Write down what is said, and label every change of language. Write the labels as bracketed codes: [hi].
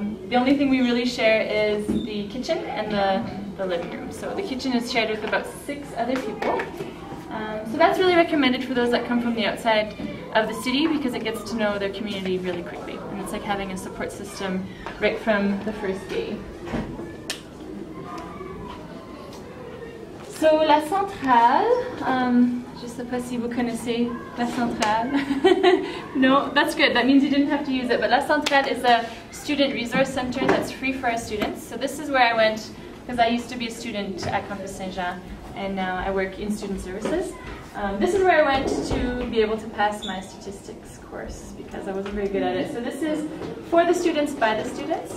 [en] The only thing we really share is the kitchen and the living room. So the kitchen is shared with about 6 other people. So that's really recommended for those that come from the outside of the city because it gets to know their community really quickly. And it's like having a support system right from the first day. [fr] So la centrale, je ne sais pas si vous connaissez la centrale. [en] No, that's good. That means you didn't have to use it. But la centrale is a student resource center that's free for our students. So this is where I went because I used to be a student at Campus Saint-Jean and now I work in student services. This is where I went to be able to pass my statistics course because I wasn't very good at it. So this is for the students, by the students.